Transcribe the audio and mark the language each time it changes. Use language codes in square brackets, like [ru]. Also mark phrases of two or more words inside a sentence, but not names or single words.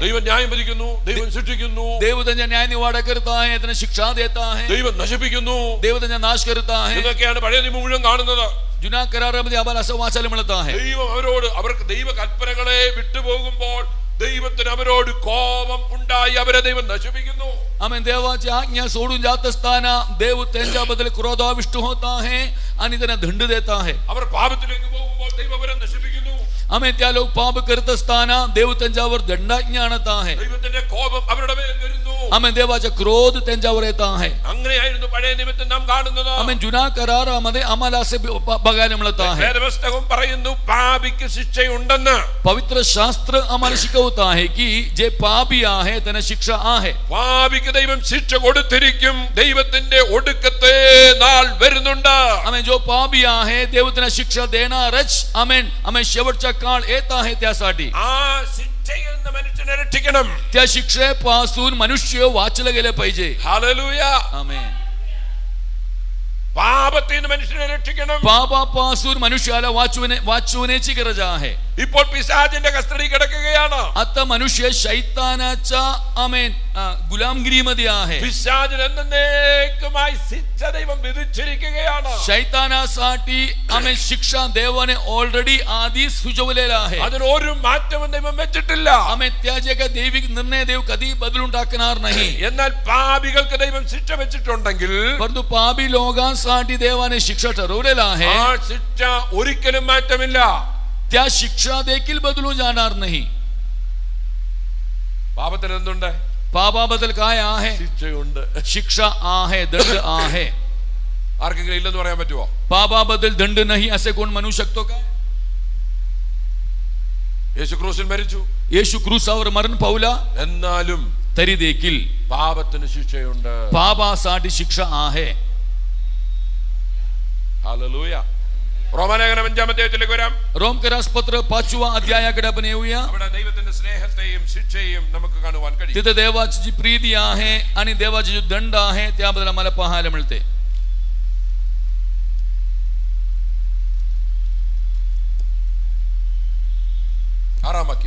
[ml] ദൈവം ന്യായം വിധിക്കുന്നു, ദൈവം ശിക്ഷിക്കുന്നു, [mr] देव त्यांच्या न्याय निवाडा करत आहे, त्यांना शिक्षा देत आहे, [ml] ദൈവം നശിപ്പിക്കുന്നു. [mr] देव त्यांचा नाश करत आहे. [ml] ഇതൊക്കെയാണ് പഴയ നിയമം മുഴുവൻ കാണുന്നത്. [mr] जुन्या करारामध्ये आम्हाला असं वाचायला मिळत आहे. [ml] ദൈവം അവർക്ക് ദൈവ കൽപ്പനകളെ വിട്ടുപോകുമ്പോൾ ദൈവത്തിന് അവരോട് കോപം ഉണ്ടായി അവരെ ദൈവം നശിപ്പിക്കുന്നു. [mr] आम्ही देवाची आज्ञा सोडून जात असताना देव त्यांच्याबद्दल क्रोधाविष्ट होत आहे आणि त्यांना दंड देत आहे. [ml] അവർ പാപത്തിലേക്ക് പോകുമ്പോൾ ദൈവം അവരെ നശിപ്പിക്കുന്നു. [mr] आम्ही त्या लोक पाप करत असताना देव त्यांच्यावर दंडाज्ञा आणत आहे. [ml] ദൈവത്തിന്റെ കോപം അവരുടെ മേൽ വരുന്നു. [mr] आम्ही देवाचा क्रोध त्यांच्यावर येत आहे. [ml] അങ്ങനെയായിരുന്നു പഴയ നിയമത്തിൽ നാം കാണുന്നത്. [mr] आम्ही जुना करारामध्ये आम्हाला असे बघायला मिळत आहे. [ml] വേദപുസ്തകം പറയുന്നു പാപിക്ക് ശിക്ഷയുണ്ടെന്ന്. [mr] पवित्र शास्त्र आम्हाला शिकवत आहे की जे पापी आहे त्यांना शिक्षा आहे. [ml] പാപിക്ക് ദൈവം ശിക്ഷ കൊടുത്തിരിക്കും. ദൈവത്തിന്റെ ഒടുക്കത്തെ നാൾ വരുന്നുണ്ട്. [mr] आम्ही जो पापी आहे देव त्यांना शिक्षा देणारच. आमेन. आम्ही शेवटचा काळ येत आहे त्यासाठी. [ml] ആ ശിക്ഷയിൽ നിന്ന് മനുഷ്യനെ രക്ഷിക്കണം. [mr] त्या शिक्षेपासून मनुष्य वाचलं गेलं पाहिजे. [ml] ഹല്ലേലൂയ. [mr] आमेन. [ml] പാപത്തിൽ നിന്ന് മനുഷ്യനെ രക്ഷിക്കണം. [mr] पापापासून मनुष्याला वाचवण्याची गरज आहे. [ml] ഇപ്പോൾ പിശാചിന്റെ കസ്റ്റഡി കിടക്കുകയാണ്. [mr] आता मनुष्य शैतानाच्या आमेन गुलामगिरीमध्ये आहे. [ml] പിശാചിന് എന്നേക്കുമായി ശിക്ഷ ദൈവം വിധിച്ചിരിക്കുകയാണ്. [mr] शैतानासाठी आमेन शिक्षा देवाने ऑलरेडी आधीच सुचवलेला आहे. [ml] അതിന് ഒരു മാറ്റവും ദൈവം വെച്ചിട്ടില്ല. [mr] आमेन त्या जे काही दैविक निर्णय देव कधी बदलून टाकणार नाही. [ml] എന്നാൽ പാപികൾക്ക് ദൈവം ശിക്ഷ വെച്ചിട്ടുണ്ടെങ്കിൽ [mr] परंतु पापी लोकांसाठी देवाने शिक्षा ठरवलेला आहे. [ml] ആ ശിക്ഷ ഒരിക്കലും മാറ്റമില്ല. [mr] त्या शिक्षा देखील बदलून जाणार नाही. [ml] പാപത്തിന് എന്തുണ്ട്? [mr] पापाबद्दल काय आहे? [ml] ശിക്ഷയുണ്ട്. [mr] शिक्षा आहे, दंड आहे. [ml] ആർക്കെങ്കിലും ഇല്ലെന്ന് പറയാൻ പറ്റുമോ? [mr] पापाबद्दल दंड नाही असे कोण म्हणू शकतो का? [ml] യേശു ക്രൂശിൽ മരിച്ചു, [mr] येशू क्रूसावर मरण पावला, [ml] എന്നാലും [mr] तरी देखील [ml] പാപത്തിന് ശിക്ഷയുണ്ട്. [mr] पापासाठी शिक्षा आहे. [ml] ഹല്ലേലൂയ. റോമാലേഖനം 5-ാം അധ്യായത്തിലേക്ക് വരാം. [mr] रोमकरासपत्र 5व्या अध्यायाकडे आपण येऊया. [ml] അവിടെ ദൈവത്തിന്റെ സ്നേഹത്തെയും ശിക്ഷയെയും നമുക്ക് കാണുവാൻ കഴിയും. [mr] तिथे देवाची जी प्रीती आहे आणि देवाची जो दंड आहे त्याबद्दल आम्हाला पाहायला मिळते. [ml] ആറാം വാക്യം.